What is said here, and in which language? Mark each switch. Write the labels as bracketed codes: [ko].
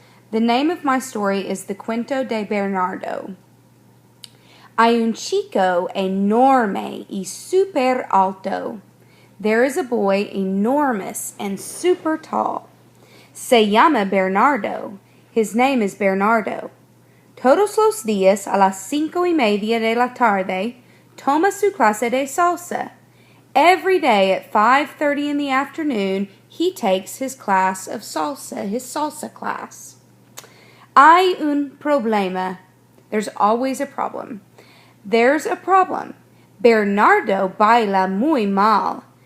[en] The name of my story is the Cuento de Bernardo. [es] Hay un chico enorme y super alto. [en] There is a boy enormous and super tall. [es] Se llama Bernardo. [en] His name is Bernardo. [es] Todos los días a las 5:30 de la tarde, toma su clase de salsa. [en] Every day at 5:30 in the afternoon, he takes his class of salsa, his salsa class. [es] Hay un problema. [en] There's always a problem. There's a problem. [es] Bernardo baila muy mal.